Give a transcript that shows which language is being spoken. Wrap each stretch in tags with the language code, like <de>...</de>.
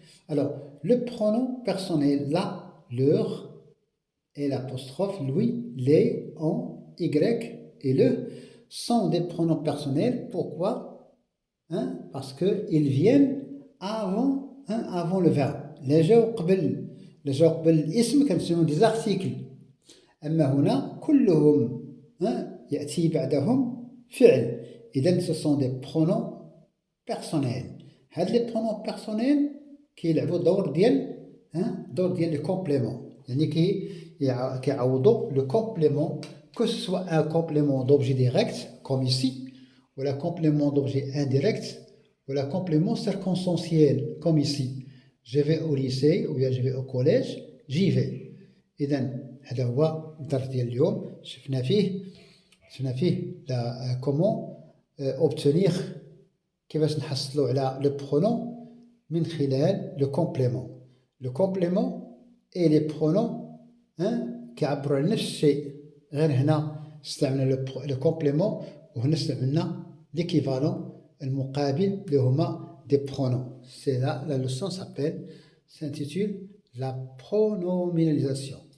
<fr>Alors, le pronom personnel, la, leur, et l'apostrophe, lui, les, on, y et le sont des pronoms personnels. Pourquoi? hein, parce qu'ils viennent avant, hein, avant le verbe.</fr> <ar>لا جاو قبل الاسم كنسميهم des articles. أما هنا كلهم يأتي بعدهم فعل. إذا</ar> <fr>ce sont des pronoms personnels.</fr> <ar>هاد لي pronoms personnels كيلعبوا دور ديال لي كومبليمون، يعني كيعوضوا لو كومبليمون،</ar> <fr>que ce soit un complément d'objet direct comme ici, ou la complément d'objet indirect, ou la complément circonstanciel comme ici. Je vais au lycée ou bien je vais au collège, j'y vais.</fr> <ar>إذا هذا هو الدرس ديال اليوم. شفنا فيه كومون اوبتونيغ، كيفاش نحصلوا على لو برونون من خلال لو كومبليمون. لو كومبليمون اي لي برونون كيعبروا على نفس الشيء، غير هنا استعملنا لو كومبليمون وهنا استعملنا ليكيفالون المقابل اللي هما دي برونون.</ar> <fr>سي لا لوسون s'intitule la pronominalisation.</fr>